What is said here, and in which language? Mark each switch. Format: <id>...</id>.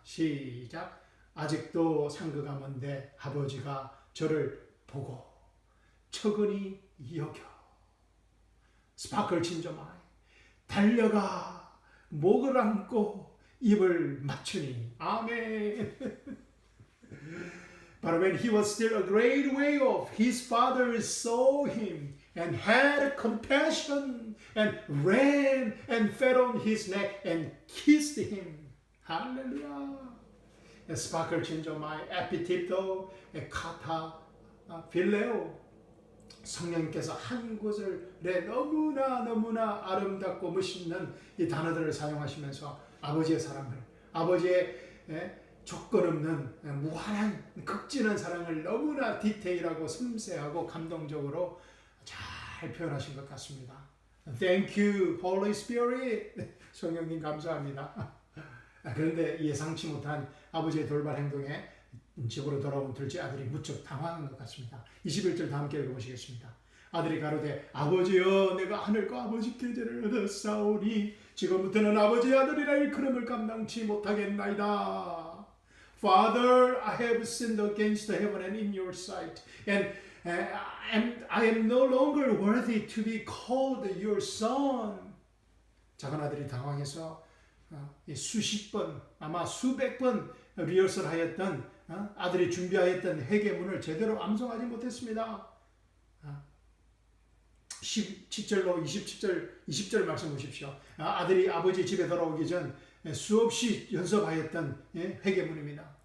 <ko>시작. 아직도 상그 가문데 아버지가 저를 보고 척은히 여겨,</ko> <el>스파클 진저마이,</el> <ko>달려가 목을 안고 입을 맞추니. 아멘.</ko> <en>But when he was still a great way off, his father saw him and had compassion and ran and fell on his neck and kissed him. Hallelujah.</en> <el>스파클 진저마이 에피팁도 카타 필레오.</el> <ko>성령께서 한 곳을에 너무나 아름답고 멋있는 이 단어들을 사용하시면서 아버지의 사랑을, 아버지의 조건 없는 무한한 극진한 사랑을 너무나 디테일하고 섬세하고 감동적으로 잘 표현하신 것 같습니다.</ko> <en>Thank you, Holy Spirit.</en> <ko>성령님 감사합니다. 그런데 예상치 못한 아버지의 돌발 행동에 집으로 돌아온 둘째 아들이 무척 당황한 것 같습니다. 21절 다 함께 읽어보시겠습니다. 아들이 가로되 아버지여, 내가 하늘과 아버지께 죄를 얻었사오니 지금부터는 아버지의 아들이라 일컬음을 감당치 못하겠나이다.</ko> <en>Father, I have sinned against heaven and in your sight, and I am no longer worthy to be called your son.</en> <ko>작은 아들이 당황해서 수십 번, 아마 수백 번 리허설하였던 아들이 준비하였던 회개문을 제대로 암송하지 못했습니다. 17절로 20절 말씀 보십시오. 아들이 아버지 집에 돌아오기 전 수없이 연습하였던 회개문입니다.</ko>